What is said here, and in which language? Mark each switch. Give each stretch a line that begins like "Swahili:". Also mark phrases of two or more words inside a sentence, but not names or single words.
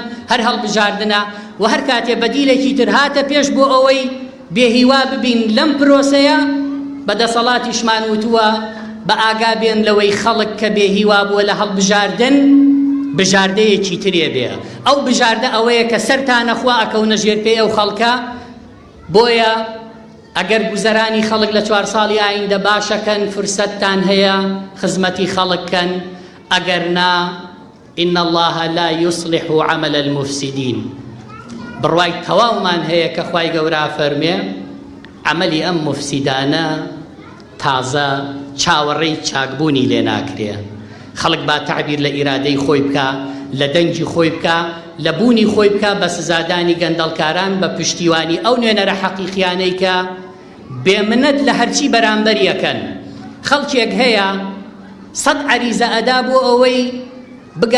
Central Kurdish: هەر هەڵبژاردنە و هەر کاتێ بەدیلێکی تر هاتە پێش بۆ ئەوەی بێهیوا ببین لەم پرۆسەیە بەدەسەڵاتیشمان وتووە بە ئاگا بێن لەوەی خەڵک کە بێهیوا بووە لە هەڵبژاردن بژاردەیەکی ترێ بێ ئەو بژاردە ئەوەیە کە سەرتانەخوا ئەکەونە ژێر پێی ئەو خەڵکە بۆیە ئەگەر گوزەرانی خەڵک لە 4 ساڵی ئایندە باشەکەن فرسەتتان هەیە خزمەتی خەڵککەن ئەگەر نا
Arabic: إن الله لا يصلح عمل المفسدين
Central Kurdish: بڕوای تەواومان هەیە کە خوای گەورە فەرمێ عملی ئەم مفسیدانە تازە چاوەڕێی چاکبوونی لێ ناکرێ خەڵک با تعبیر لە ئیرادەی خۆی بکە لە دەنگی خۆی بکە لە بوونی خۆی بکە بە سزادانی گەندەڵکاران بە پشتیوانی ئەو نوێنەرە حەقیقیانەی کە بێمنەت لە هەرچی بەرامبەریەکەن خەڵکێک هەیە 100 عەریزە ئەدا بۆ ئەوەی بگا